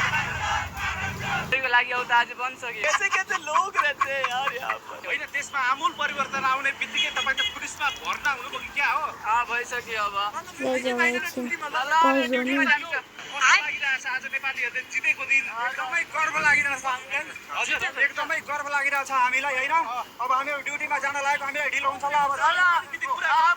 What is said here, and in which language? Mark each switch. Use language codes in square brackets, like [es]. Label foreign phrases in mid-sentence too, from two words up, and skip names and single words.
[ne] लागि आउँदा आज बन्छ कि [hi] कैसे लोग रहते हैं यार यहाँ पर। [ne] होइन देशमा आमूल परिवर्तन आउने बित्तिकै तपाईं त पुलिसमा भर्ना हुनुभयो कि क्या हो? भइसक्यो अब आज नेपालीहरूले जितेको दिन एकदमै गर्व लागिरहेछ हामीलाई। हजुर एकदमै गर्व लागिरहेछ हामीलाई हैन। अब हामी ड्युटीमा जान लागेको हामीलाई ढिलो हुन्छ ल अब